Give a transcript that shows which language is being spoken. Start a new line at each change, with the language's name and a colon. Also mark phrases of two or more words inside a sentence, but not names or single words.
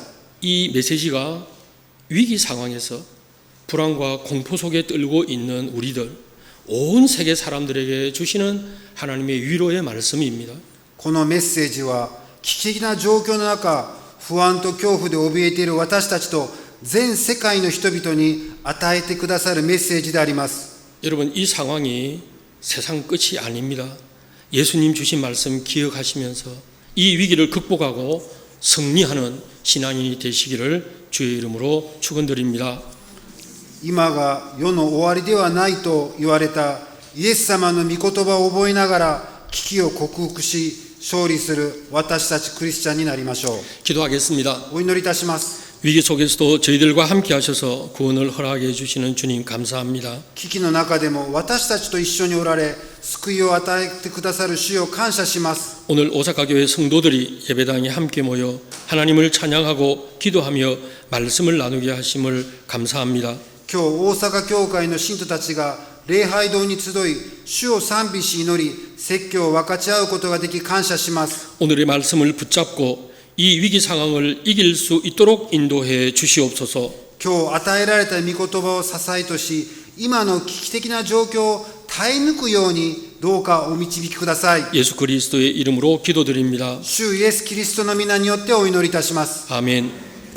Korean: 이 메시지가 위기 상황에서 불안과 공포 속에 떨고 있는 우리들, 온 세계 사람들에게 주시는 하나님의 위로의 말씀입니다.
Japanese: このメッセージは危機的な状況の中、不安と恐怖で怯えている私たちと全世界の人々に与えてくださるメッセージであります。
Korean: 여러분 이 상황이 세상 끝이 아닙니다. 예수님 주신 말씀 기억하시면서 이 위기를 극복하고 승리하는 신앙인이 되시기를 주의 이름으로 축원드립니다.
Japanese: 今が世の終わりではないと言われたイエス様の御言葉を覚えながら危機を克服し勝利する私たちクリスチャンになりましょう。
Korean: 기도하겠습니다.
Japanese: お祈りいたします。
Korean: 위기 속에서도 저희들과 함께 하셔서 구원을 허락해 주시는 주님 감사합니다.
Japanese: 危機の中でも私たちと一緒におられ救いを与えてくださる主を感謝します。
Korean: 오늘 오사카 교회 성도들이 예배당에 함께 모여 하나님을 찬양하고 기도하며 말씀을 나누게 하심을 감사합니다.
Japanese: 今日大阪教会の信徒たちが礼拝堂に集い主を賛美し祈り説教を分かち合うことができ感謝します。
Korean: 오늘의 말씀을 붙잡고 이 위기 상황을 이길 수 있도록 인도해 주시옵소서.
Japanese: 今日与えられた御言葉を支えとし今の危機的な状況を耐え抜くようにどうかお導きください。
Korean: 예수 그리스도의 이름으로 기도드립니다.
Japanese: 主イエスキリストの皆によってお祈りいたします。
Korean: 아멘.